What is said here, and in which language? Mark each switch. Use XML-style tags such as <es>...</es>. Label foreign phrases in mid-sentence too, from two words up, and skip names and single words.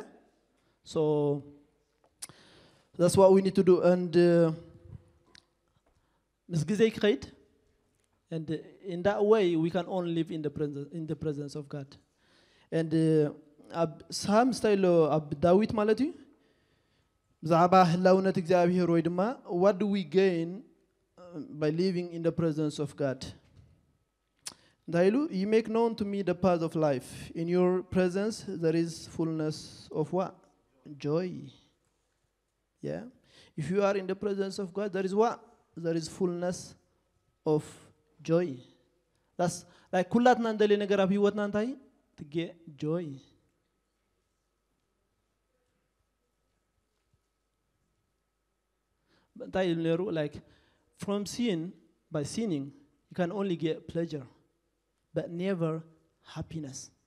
<en>So that's what we need to do. And in that way, we can only live in the presence of God. And Psalm style of David malati</en> <ti>ብዛዕባ ህላውነት እግዚአብሔር ወይ ድማ</ti> <en>what do we gain by living in the presence of God? ዳይሉ you make known to me the path of life. In your presence there is fullness of what? Joy. Yeah. If you are in the presence of God, there is what? There is fullness of joy. That's like</en> <ti>ኩላትና እንደሌ ነገር ኣብ ህይወትና እንታይ</ti> <en>to get joy. But like from sin, by sinning, you can only get pleasure, but never happiness.</en>